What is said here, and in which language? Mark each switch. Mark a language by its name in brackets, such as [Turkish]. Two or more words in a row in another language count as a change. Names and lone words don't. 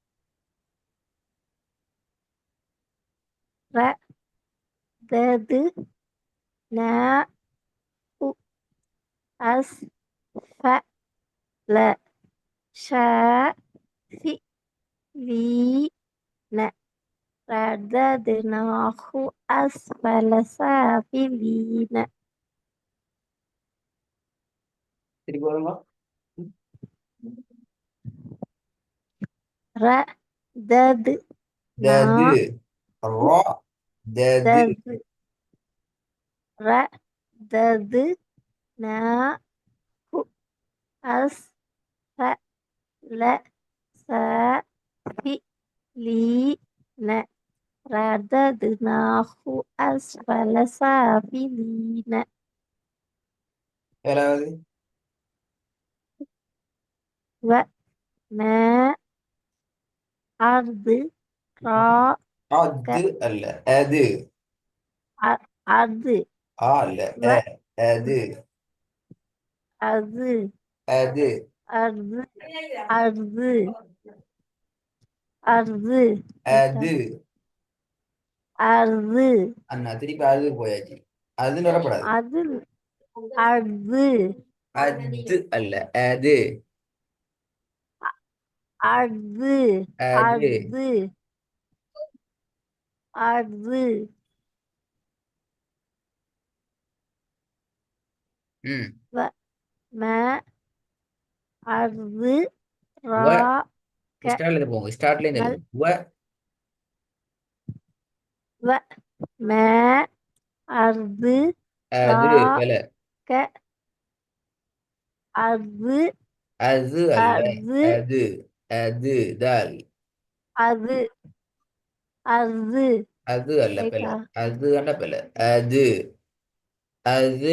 [Arabic] ردد نا أسفل سافلين رددناه أسفل سافلين [Tamil] திருப்பி வருங்க. [Arabic] رددنا தது ரா தது دد رددناه أسفل سافلين رددناه أسفل سافلين [Tamil] ஏழாவது [Arabic] وما أدراك [Tamil] அது அல்ல அது [Arabic] أرض [Tamil] ஆ அல்ல அது [Arabic] وأرض [Tamil] அது [Arabic] أرض أرض أرض [Tamil] அது [Arabic] أرض [Tamil] அண்ணா திருப்பி அது போயாச்சு. அதுன்னு வரப்படாது. அது أرض அது அல்ல அது [Arabic] أرض [Tamil] அது [Arabic] أرض أرض ம் وما வ أدراك [Tamil] ஸ்டார்ட்ல இருந்து போங்க. ஸ்டார்ட்ல இருந்து [Arabic] ما [Tamil] எழுதுங்க. வ [Arabic] وما أدراك [Tamil] அது வேலை. [Arabic] أرض [Tamil] அது அல்ல [Arabic] أرض [Tamil] அது அது தால் அது அது அது அல்ல பிழை. ரைட்டா அது அல்ல பிழை. அது அது